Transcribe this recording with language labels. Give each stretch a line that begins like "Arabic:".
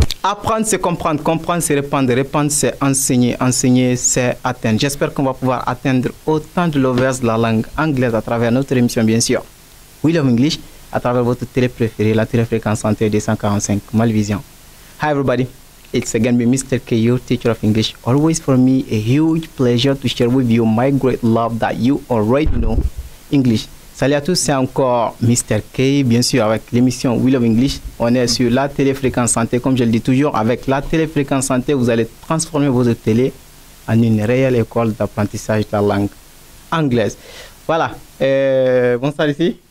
French: Apprendre, c'est comprendre. Comprendre, c'est répandre. Répandre, c'est enseigner. Enseigner, c'est atteindre. J'espère qu'on va pouvoir atteindre autant de lovers de la langue anglaise à travers notre émission, bien sûr. We Love English, à travers votre télé préférée, la télé-fréquence santé 245, Malvision.
English: Hi, everybody. It's again me, Mr. K, your teacher of English. Always for me, a huge pleasure to share with you my great love that you already know English.
French: Salut à tous, c'est encore Mr. K, bien sûr, avec l'émission We Love English. On est sur la télé-fréquence santé, comme je le dis toujours. Avec la télé-fréquence santé, vous allez transformer votre télé en une réelle école d'apprentissage de la langue anglaise. Voilà. Bonsoir ici.